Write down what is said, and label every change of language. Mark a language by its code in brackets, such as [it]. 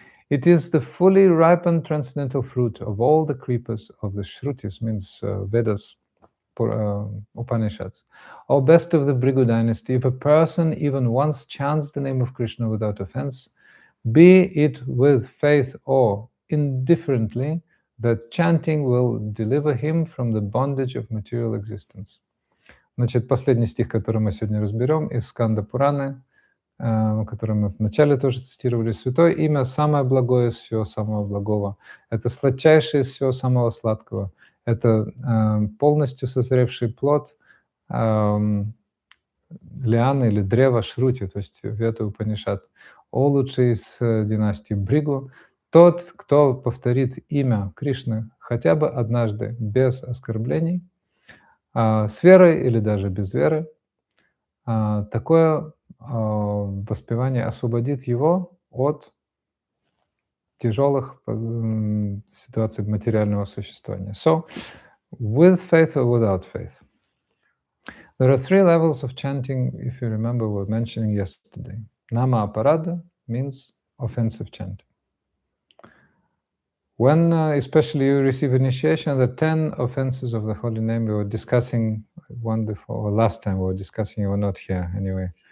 [en] It is the fully ripened transcendental fruit of all the creepers of the Shrutis, means Vedas, Upanishads. O best of the Bhrigu dynasty, if a person even once chants the name of Krishna without offense, be it with faith or indifferently, that chanting will deliver him from the bondage of material existence. [ru] Значит, последний стих, который мы сегодня разберем, из Сканда Пураны, который мы вначале тоже цитировали. Святое имя самое благое из всего самого благого. Это сладчайшее из всего самого сладкого. Это полностью созревший плод лианы или древа Шрути, то есть Веда Упанишад. О лучший из династии Бхригу, тот, кто повторит имя Кришны хотя бы однажды без оскорблений, с верой или даже без веры, такое воспевание освободит его от тяжелых ситуаций материального существования. [en] So, with faith or without faith. There are three levels of chanting, if you remember, we were mentioning yesterday. Nama aparada means offensive chanting. When especially you receive initiation, the 10 offenses of the holy name, we were discussing one before, or last time we were discussing, you were not here anyway.